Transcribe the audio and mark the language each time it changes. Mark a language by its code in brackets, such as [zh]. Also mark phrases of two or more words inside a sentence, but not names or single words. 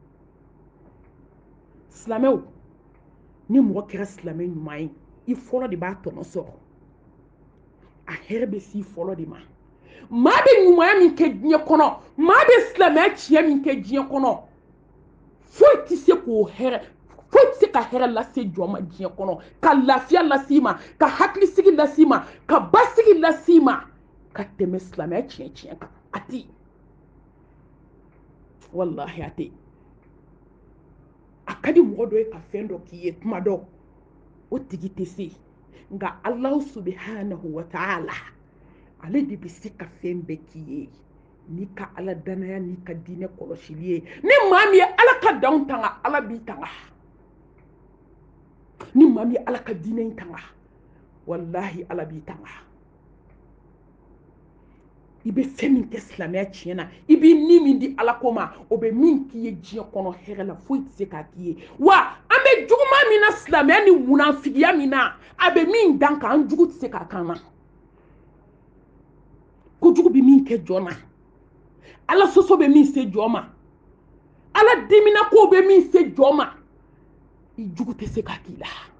[bm] silamɛw ni mɔgɔ kɛra silamɛ ɲuman ye i fɔlɔ de b'a tɔnɔ sɔrɔ a hɛrɛ bɛ s'i fɔlɔ de ma maa bɛ ɲumanya min kɛ diɲɛ kɔnɔ maa bɛ silamɛya tiɲɛ min kɛ diɲɛ kɔnɔ foyi tɛ se k'o hɛrɛ foyi tɛ se ka hɛrɛ lase jɔn ma diɲɛ kɔnɔ ka lafiya lase ma ka hakilisigi lase ma ka basigi lase ma ka tɛmɛ silamɛya tiɲɛ kan a tɛ wallahi a tɛ a ka di mɔgɔ dɔ ye ka fɛn dɔ k'i ye tuma dɔ o tigi tɛ se nka [ar] الله سبحانه وتعالى [bm] ale de bɛ se ka fɛn bɛɛ k'i ye n'i ka ala danaya n'i ka diinɛ kɔlɔsili ye ni maa min ye ala ka danw tanga ala b'i tanga ni maa min ye ala ka diinɛ in tanga wallahi ala b'i tanga i bɛ fɛn min kɛ silamɛya tiɲɛ na i b'i ni min di ala ko ma o bɛ min k'i ye diɲɛ kɔnɔ hɛrɛ la foyi tɛ se k'a k'i ye wa an bɛ juguman min na silamɛya ni munafigiya min na a bɛ min dan kan an jugu tɛ se k'a kan na kojugu bɛ min kɛ jɔn na ala sɔsɔ bɛ min se jɔn ma ala dimina ko bɛ min se jɔn ma i jugu tɛ se k'a k'i la